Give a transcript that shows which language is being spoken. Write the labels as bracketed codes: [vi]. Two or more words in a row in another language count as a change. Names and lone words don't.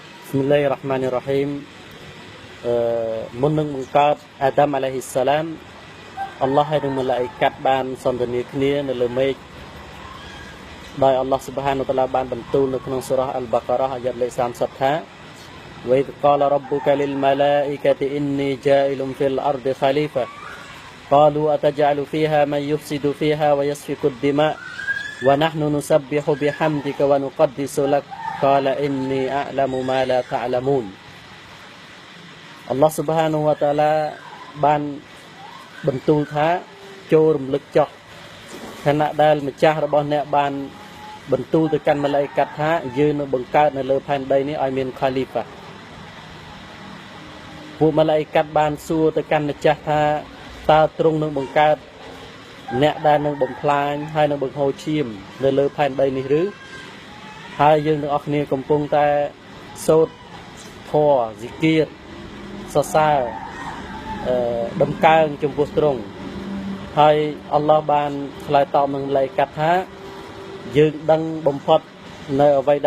[ar] بسم الله الرحمن الرحيم [km] មុននឹងបង្កើតអាដាមអាឡៃហ៊ីសឡាមអល់ឡោះហើយនឹងម៉ាឡាអ៊ីកាត់បានសន្ទនាគ្នានៅលើមេឃដោយអល់ឡោះស៊ុបហា នវតាឡាបានបន្ទូលនៅក្នុងសូរ៉ាអល់បាការ៉ាអាយ៉ាតលេខ30ថា [ar] وإذ قال ربك للملا ئكة إني جاعل في الأرض خليفة قالوا أتجعل فيها من يفسد فيها ويسفك الدماء ونحن نسبح بحمدك ونقدس لك قال إني أعلم ما لا تعلمون الله سبحانه وتعالى [km] បានបន្ទូលថាចូលរំលឹកចុះខណៈដែលម្ចាស់របស់អ្នកបានបន្ទូលទៅកាន់ម៉ាឡាអ៊ីកាត់ថាយើងនឹងបង្កើតនៅលើផែនដីនេះឲ្យមានខាលីហ្វា ពួកម៉ាឡាអ៊ីកាត់បានសួរទៅកាន់ម្ចាស់ថាតើទ្រង់នឹងបង្កើតអ្នកដែលនឹងបំផ្លាញហើយនឹងបង្ហូរឈាមនៅលើផែនដីនេះឬហើយយើងទាំងអស់គ្នាកំពុងតែសូត្រធម៌ហ្ស៊ីគៀរសរសើរដំកើងចំពោះទ្រង់ហើយអល់ឡោះបានឆ្លើយតបនឹងម៉ាឡាអ៊ីកាត់ថាយើងដឹងបំផុតនៅអ្វី